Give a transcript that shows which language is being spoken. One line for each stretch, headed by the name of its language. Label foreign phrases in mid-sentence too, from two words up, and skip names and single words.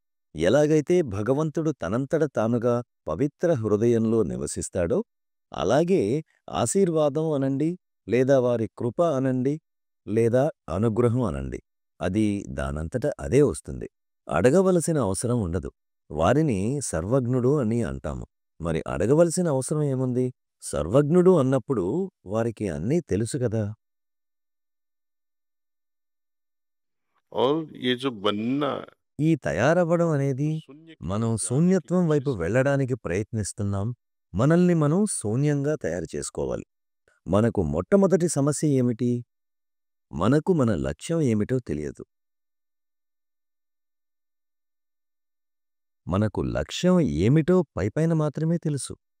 Telugu: ఎలాగైతే భగవంతుడు తనంతట తానుగా పవిత్ర హృదయంలో నివసిస్తాడో, అలాగే ఆశీర్వాదం అనండి, లేదా వారి కృప అనండి, లేదా అనుగ్రహం అనండి. అది దానంతట అదే వస్తుంది. అడగవలసిన అవసరం ఉండదు. వారిని సర్వజ్ఞుడు అని అంటాము. మరి అడగవలసిన అవసరం ఏముంది? సర్వజ్ఞుడు అన్నప్పుడు వారికి అన్నీ తెలుసు కదా!
Hindi: और ये जो बनना
Telugu: ఈ తయారవ్వడం అనేది
Hindi: तो शून्य की
Telugu: మనం
Hindi: ओर जाने की
Telugu: శూన్యత్వం వైపు
Hindi: कोशिश कर रहे हैं।
Telugu: వెళ్ళడానికి ప్రయత్నిస్తున్నాం. మనల్ని మనం శూన్యంగా తయారు చేసుకోవాలి. మనకు మొట్టమొదటి సమస్య ఏమిటి? మనకు మన లక్ష్యం ఏమిటో తెలియదు. మనకు లక్ష్యం ఏమిటో పైపైన మాత్రమే తెలుసు.